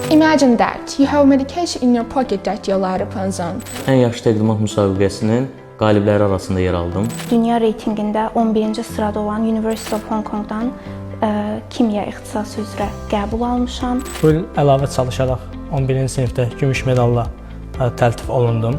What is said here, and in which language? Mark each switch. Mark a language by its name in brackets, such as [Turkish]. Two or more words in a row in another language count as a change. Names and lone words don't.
[English] Imagine that you have medication in your pocket that your light depends on. [Azerbaijani] Ən yaxşı təqdimat müsabiqəsinin qalibləri arasında yer aldım. Dünya reytinqində 11-ci sırada olan University of Hong Kongdan kimya ixtisası üzrə qəbul almışam. Bu il əlavə çalışaraq 11-ci sinifdə gümüş medalla təltif olundum.